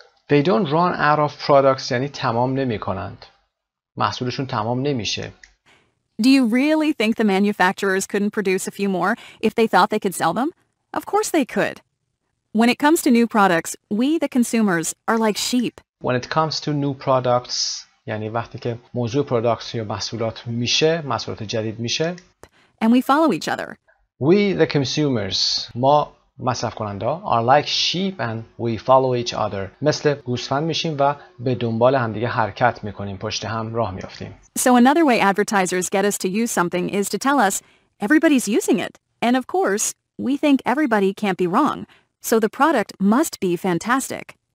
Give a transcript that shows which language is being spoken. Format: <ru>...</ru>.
<en>They don't run out of products</en> <fa>یعنی تمام نمی کنند. محصولشون تمام نمیشه.</fa> <en>Do you really think the manufacturers couldn't produce a few more if they thought they could sell them? Of course they could. When it comes to new products, we, the consumers, are like sheep. When it comes to new products</en> <fa>یعنی وقتی که موضوع پروداکت یا محصولات میشه، محصولات جدید میشه.</fa> <en>And we follow each other. We, the consumers,</en> <fa>ما مصرف کننده</fa> <en>are like sheep and we follow each other.</en> <fa>مثل گوسفند میشیم و به دنبال همدیگه حرکت میکنیم، پشت هم راه میافتیم.</fa> <en>So another way advertisers get us to use something is to tell us everybody's using it. And of course, we think everybody can't be wrong. So the product must be fantastic.</en>